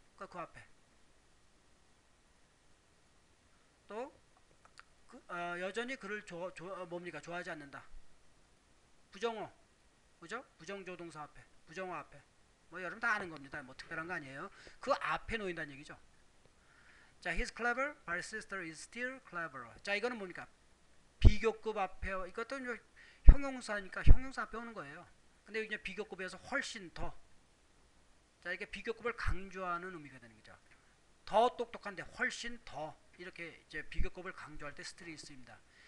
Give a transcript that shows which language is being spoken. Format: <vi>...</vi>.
<ko>그 앞에 또 여전히 그를 뭡니까? 좋아하지 않는다. 부정어, 그죠? 부정조동사 앞에, 부정어 앞에. 뭐 여러분 다 아는 겁니다. 뭐 특별한 거 아니에요. 그 앞에 놓인다는 얘기죠.</ko> <en>자, he's clever, but his sister is still cleverer.</en> <ko>자, 이거는 뭡니까? 비교급 앞에, 이것도 형용사니까 형용사 앞에 오는 거예요. 근데 이제 비교급에서 훨씬 더. 자, 이게 비교급을 강조하는 의미가 되는 거죠. 더 똑똑한데 훨씬 더. 이렇게 이제 비교급을 강조할 때 스틸이 있습니다.</ko>